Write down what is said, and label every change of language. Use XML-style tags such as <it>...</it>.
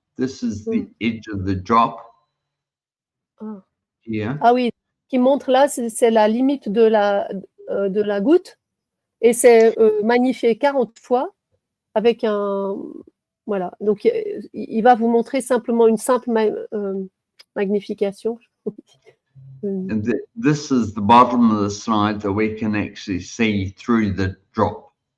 <en>This is the edge of the drop. Here.</en> <fr>Ah oui, ce qui montre là, c'est la limite de la goutte, et c'est magnifié 40 fois avec un... Voilà, donc il va vous montrer simplement une simple magnification.</fr> <en>And this is the bottom of the slide that we can actually see through the drop.</en>